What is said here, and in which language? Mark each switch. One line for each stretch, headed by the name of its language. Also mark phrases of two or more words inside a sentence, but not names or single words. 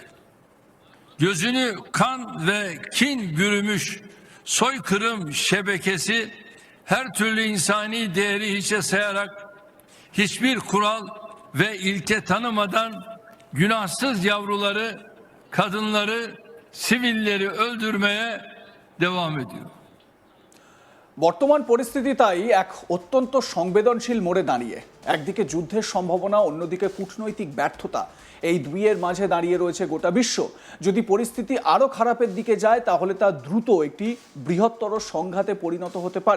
Turkish: Gözünü kan ve kin bürümüş soykırım şebekesi her türlü insani değeri hiçe sayarak hiçbir kural ve ilke tanımadan günahsız yavruları, kadınları, sivilleri öldürmeye devam ediyor.
Bangla: বর্তমান পরিস্থিতি তাই এক অত্যন্ত সংবেদনশীল মোড়ে দাঁড়িয়ে। একদিকে যুদ্ধের সম্ভাবনা, অন্যদিকে কূটনৈতিক ব্যর্থতা, এই দুইয়ের মাঝে দাঁড়িয়ে রয়েছে গোটা বিশ্ব। যদি পরিস্থিতি আরও খারাপের দিকে যায়, তাহলে তা দ্রুত একটি বৃহত্তর সংঘাতে পরিণত হতে পারে।